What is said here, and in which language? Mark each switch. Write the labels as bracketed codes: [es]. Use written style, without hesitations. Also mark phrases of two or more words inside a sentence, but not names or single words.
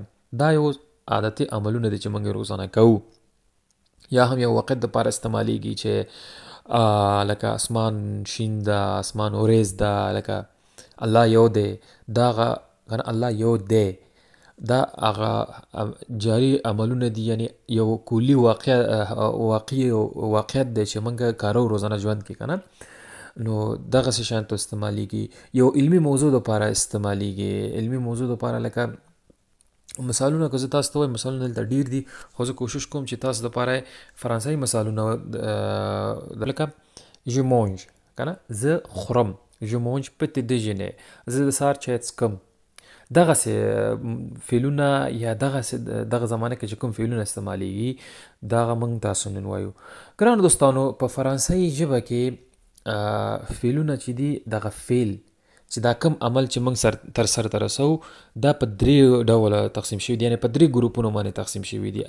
[ps] دا یو عادتي عملونه دي چې موږ یې روزانه کوو. یا هم یو وخت دپاره استعمالیږي چې لکه اسمان شین ده، اسمان اوریز ده، لکه الله یو دی، دا هغه الله یو دی، دا هغه جاري عملونه دي، یعنی یو کلي واقعیت دی چې موږ کارو روزانه ژوند کې که نه. نو دغسې شیانو ته استعمالیږي. یو علمي موضوع دپاره استعمالیږي، علمي موضوع دپاره لکه مثالونه که زه تاسو ته وایم، مثالونه دلته ډیر دي، خو زه کوشش کوم چې تاسو دپاره فرانسوي مثالونه لکه [fr] je mange [ps] که نه، زه خورم، [fr] je mange petit déjeuner، [ps] زه د سهار چای څښم. دغسې فعلونه یا دغه زمانه کې چې کوم فعلونه استعمالیږي، دغه موږ تاسو نن وایو. ګرانو دوستانو، په فرانسوي ژبه کې فعلونه چې دي، دغه فعل چې دا کم عمل چې موږ تر سره ته رسوو، دا په 3 ډوله تقسیم شوي دي، یعنې په 3 ګروپونو باندې تقسیم شوي دي.